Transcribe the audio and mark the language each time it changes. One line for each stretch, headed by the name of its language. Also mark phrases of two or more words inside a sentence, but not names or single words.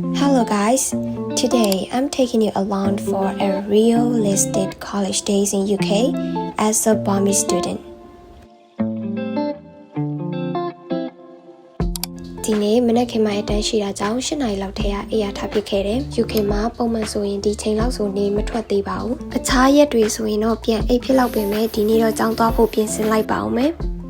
English: Hello guys, today I'm taking you along for a realistic college days in UK as a Burmese student.
Burmese: ဒီနေ့မနက်ခင်းမှာအတန်းရှိတာကြောင့်၈နာရီလောက်ထဲကအေးရထားဖြစ်ခဲ့တယ်။ UK မှာပုံမှန်ဆိုရင်ဒီချိန်လောက်ဆိုနေမထွက်သေးပါဘူး။အခြားရက်တွေဆိုရင်တော့ပြန်အိတ်ဖြစ်လောက်ပင်မဲ့ဒီနေ့တော့ကြောင်းသွားဖို့ပြင်ဆင်လိုက်ပါအောင်မယ်။